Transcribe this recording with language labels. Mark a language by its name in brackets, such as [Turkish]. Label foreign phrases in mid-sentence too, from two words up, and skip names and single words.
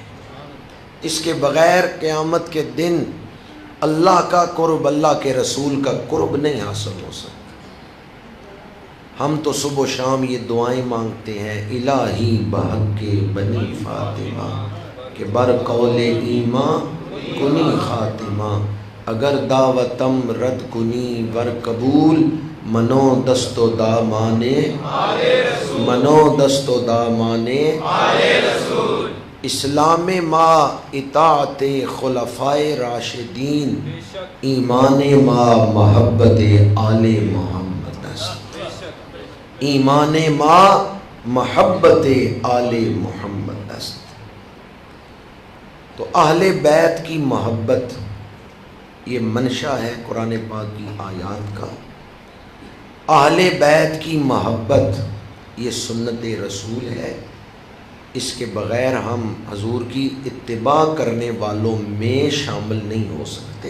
[Urdu] اس کے بغیر قیامت کے دن اللہ کا قرب، اللہ کے رسول کا قرب نہیں حاصل ہو سکتا۔ ہم تو صبح و شام یہ دعائیں مانگتے ہیں، [Persian] الہی بحق بنی فاطمہ کہ بر قول ایمان کنی خاتمہ، اگر دعوتم رد کنی ور قبول، منو دست و دامانے [Urdu] منو دست و دامانے [Persian] اسلام ما اطاعت خلفائے راشدین، ایمان ما محبت آل محمد است، ایمان ما محبت آل محمد است۔ [Urdu] تو اہل بیت کی محبت یہ منشا ہے قرآن پاک کی آیات کا۔ اہل بیت کی محبت یہ سنت رسول ہے، اس کے بغیر ہم حضور کی اتباع کرنے والوں میں شامل نہیں ہو سکتے۔